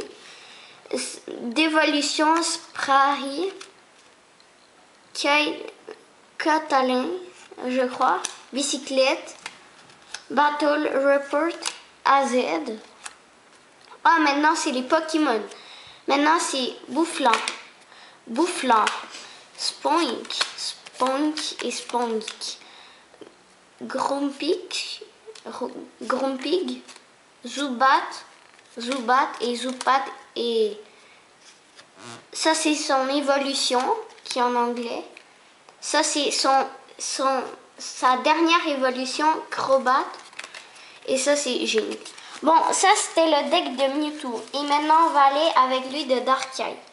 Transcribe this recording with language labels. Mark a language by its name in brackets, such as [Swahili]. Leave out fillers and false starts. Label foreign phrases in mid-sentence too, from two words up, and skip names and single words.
[French] D'évolution, Sprari, Catalin, je crois. Bicyclette, Battle Report, AZ. Ah, maintenant, c'est les Pokémon. Maintenant, c'est Boufflant, Boufflant, Spoink, Spoink et Spoink. Grumpig, Grumpig, Zubat, Zubat et Zubat. Et ça, c'est son évolution, qui est en anglais. Ça, c'est sa dernière évolution, Crobat. Et ça, c'est génial. Bon, ça, c'était le deck de Mewtwo. Et maintenant, on va aller avec lui de Darkrai.